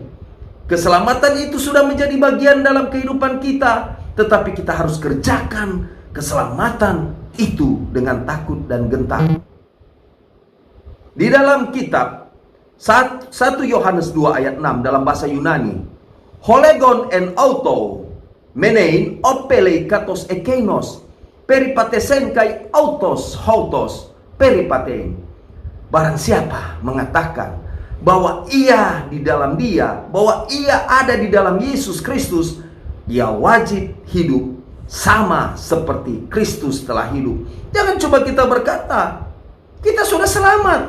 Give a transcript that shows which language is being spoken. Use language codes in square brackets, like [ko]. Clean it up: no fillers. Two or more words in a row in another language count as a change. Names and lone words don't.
[id] Keselamatan itu sudah menjadi bagian dalam kehidupan kita, tetapi kita harus kerjakan keselamatan itu dengan takut dan gentar. Di dalam kitab 1 Yohanes 2 ayat 6 dalam bahasa Yunani, [el] ὁ λέγων ἐν αὐτῷ μένειν ὀφείλει καθὼς ἐκεῖνος περιεπάτησεν καὶ αὐτὸς οὕτως περιπατεῖν. [id] Barang siapa mengatakan bahwa ia di dalam Dia, bahwa ia ada di dalam Yesus Kristus, dia wajib hidup sama seperti Kristus telah hidup. Jangan coba kita berkata, kita sudah selamat.